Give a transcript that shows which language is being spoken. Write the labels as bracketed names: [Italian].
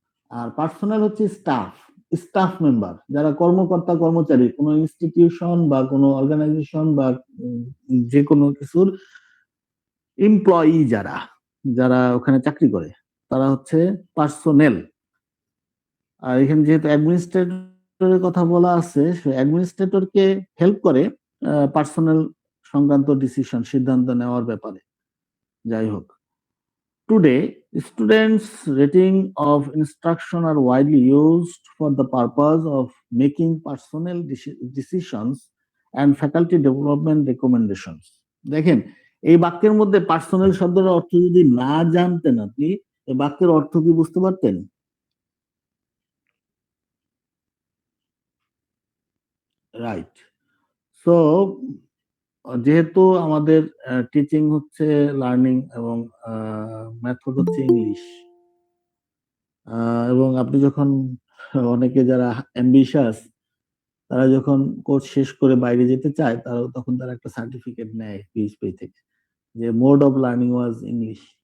[Bangla] আর personal হচ্ছে staff member, যারা কর্মকর্তা কর্মচারী, কোনো ইনস্টিটিউশন বা কোনো অর্গানাইজেশন বা যে কোনো কিছুর এমপ্লয়ি, যারা ওখানে চাকরি করে, তারা হচ্ছে পার্সোনেল। আর এখানে যেহেতু অ্যাডমিনিস্ট্রেটরের কথা বলা আছে, অ্যাডমিনিস্ট্রেটরকে হেল্প করে পার্সোনেল সংক্রান্ত ডিসিশন, সিদ্ধান্ত নেওয়ার ব্যাপারে। যাই হোক, [English] today students rating of instruction are widely used for the purpose of making personnel decisions and faculty development recommendations. [Bangla] দেখেন, এই বাক্যের মধ্যে পার্সোনাল শব্দের অর্থ যদি না জানতেন আপনি, এই বাক্যের অর্থ কি বুঝতে পারতেন? রাইট। সো যেহেতু আমাদের টিচিং হচ্ছে লার্নিং এবং মেথড হচ্ছে ইংলিশ, এবং আপনি যখন অনেকে যারা অ্যাম্বিশাস, তারা যখন কোর্স শেষ করে বাইরে যেতে চায়, তখন তারা একটা সার্টিফিকেট নেয় পিএইচপি থেকে, যে [English] Mode of learning was English.